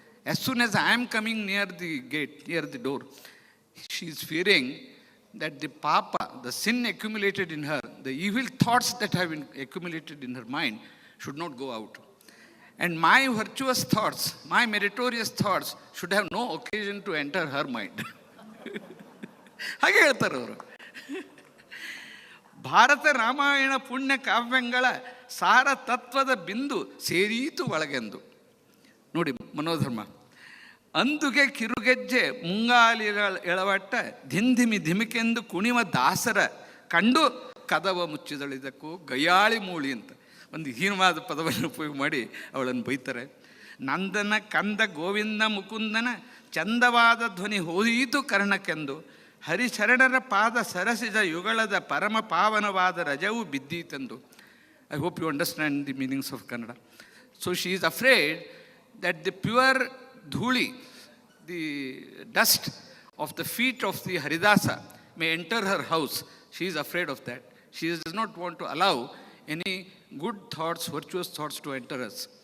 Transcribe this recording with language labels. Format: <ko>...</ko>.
<en>As soon as I am coming near the gate, near the door, she is fearing that the papa, the sin accumulated in her, the evil thoughts that have been accumulated in her mind should not go out. And my virtuous thoughts, my meritorious thoughts should have no occasion to enter her mind.</en> <kn>ಹಾಗೆ ಹೇಳ್ತಾರೆ ಅವರು. ಭಾರತ ರಾಮಾಯಣ ಪುಣ್ಯ ಕಾವ್ಯಗಳ ಸಾರ ತತ್ವದ ಬಿಂದು ಸೇರೀತು ಒಳಗೆಂದು. ನೋಡಿ ಮನೋಧರ್ಮ. ಅಂದುಗೆ ಕಿರುಗೆಜ್ಜೆ ಮುಂಗಾಲಿಗಳ ಎಳವಟ್ಟ ಧಿಂಧಿಮಿ ಧಿಮಿಕೆಂದು ಕುಣಿವ ದಾಸರ ಕಂಡು ಕದವ ಮುಚ್ಚಿದಳಿದಕ್ಕೂ ಗಯಾಳಿ ಮೂಳಿ ಅಂತ ಒಂದು ಹೀನವಾದ ಪದವನ್ನು ಉಪಯೋಗ ಮಾಡಿ ಅವಳನ್ನು ಬೈತಾರೆ. ನಂದನ ಕಂದ ಗೋವಿಂದ ಮುಕುಂದನ ಚಂದವಾದ ಧ್ವನಿ ಹೋದೀತು ಕರ್ಣಕ್ಕೆಂದು ಹರಿಶರಣರ ಪಾದ ಸರಸಿದ ಯುಗಳದ ಪರಮ ಪಾವನವಾದ ರಜವು ಬಿದ್ದೀತೆಂದು.</kn> <en>I hope you understand the meanings of Kannada. So she is afraid that the pure dhuli, the dust of the feet of the Haridasa may enter her house. She is afraid of that. She does not want to allow any good thoughts, virtuous thoughts to enter us.</en>